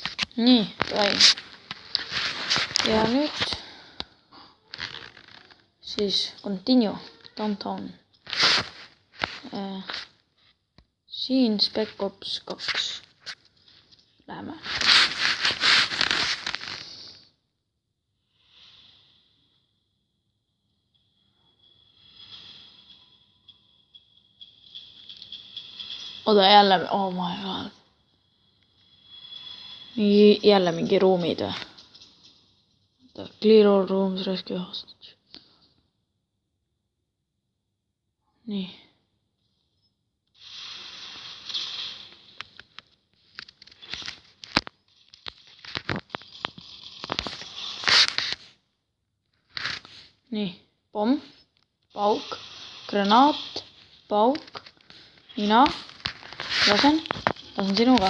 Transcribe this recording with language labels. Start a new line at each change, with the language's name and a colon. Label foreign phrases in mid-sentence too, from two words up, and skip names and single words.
Estonian: nii, davai. Ja nüüd siis
English: continue, downtown.
Estonian: Siin Spec Ops 2. Läheme. Oda jälle,
English: oh my god.
Estonian: Jälle mingi ruumid või?
English: Clear all rooms, rescue hostage.
Estonian: Nii. Nii, pomm, pauk, granaat, pauk, mina, lasen sinuga.